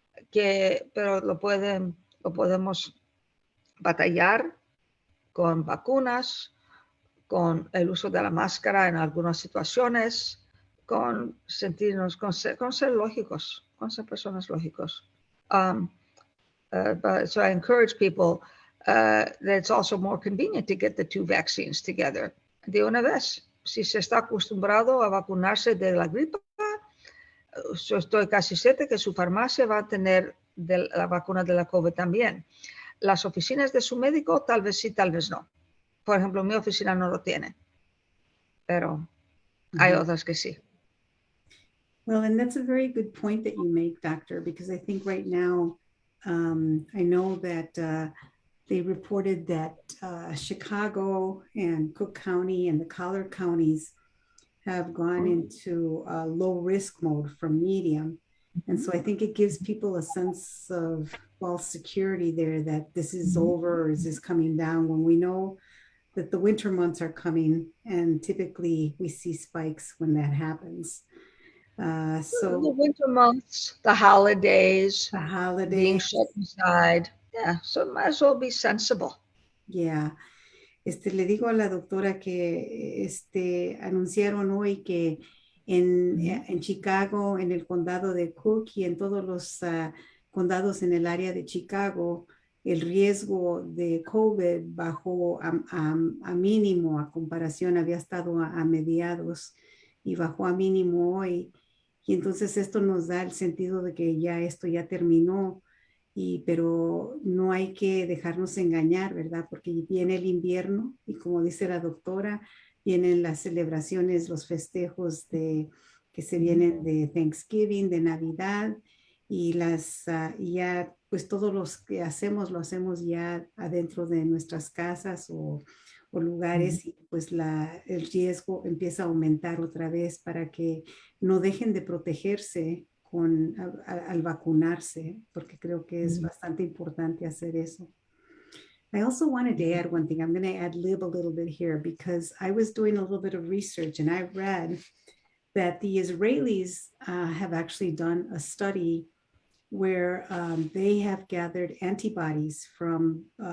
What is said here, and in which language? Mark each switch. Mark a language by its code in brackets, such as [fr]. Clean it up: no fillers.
[es] Pero lo podemos batallar con vacunas, con el uso de la máscara en algunas situaciones, con sentirnos, con ser lógicos, con ser personas lógicos. [en] So I encourage people that it's also more convenient to get the 2 vaccines together. [es] De una vez, si se está acostumbrado a vacunarse de la gripa, yo estoy casi cierta que su farmacia va a tener la vacuna de la COVID también. Las oficinas de su médico, tal vez sí, tal vez no. Por ejemplo, mi oficina no lo tiene, pero hay otras que sí. [en] Well, and that's a very good point that you make, Doctor, because I think right now, I know that they reported that Chicago and Cook County and the collar counties have gone into low risk mode from medium. And so I think it gives people a sense of false security there that this is over or is this coming down, when we know that the winter months are coming and typically we see spikes when that happens. So the winter months, the holidays, being shut inside. Yeah, so might as well be sensible. Yeah. [es] Le digo a la doctora que anunciaron hoy que en Chicago, en el condado de Cook y en todos los condados en el área de Chicago, el riesgo de COVID bajó a mínimo a comparación, había estado a mediados y bajó a mínimo hoy. Y entonces esto nos da el sentido de que esto ya terminó, pero no hay que dejarnos engañar, ¿verdad? Porque viene el invierno y como dice la doctora, vienen las celebraciones, los festejos que se vienen de Thanksgiving, de Navidad, y ya pues todos los que hacemos, lo hacemos ya adentro de nuestras casas o lugares y pues el riesgo empieza a aumentar otra vez para que no dejen de protegerse al vacunarse, porque creo que es bastante importante hacer eso. [en] I also wanted to add one thing. I'm going to ad lib a little bit here because I was doing a little bit of research and I read that the Israelis have actually done a study where they have gathered antibodies from